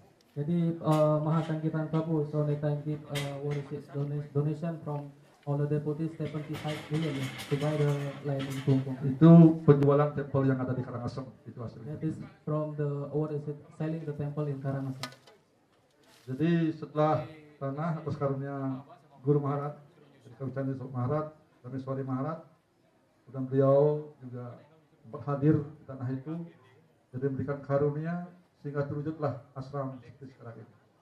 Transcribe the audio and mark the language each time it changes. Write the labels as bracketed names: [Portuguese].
[English] Jadi Mahasankirtan Prabhu so they can give what is it donation from all the devotees 75 million to buy the land in Klungkung. [Indonesian] Itu penjualan tempel yang ada di Karangasem itu hasilnya. [English] That is from the what is it selling the temple in Karangasem. [Indonesian] Jadi setelah tanah atas karunia Guru Maharaj, Kawicandi Maharaj, Rameswari Maharaj, dan beliau juga hadir di tanah itu, jadi memberikan karunia sehingga terwujudlah ashram seperti sekarang ini.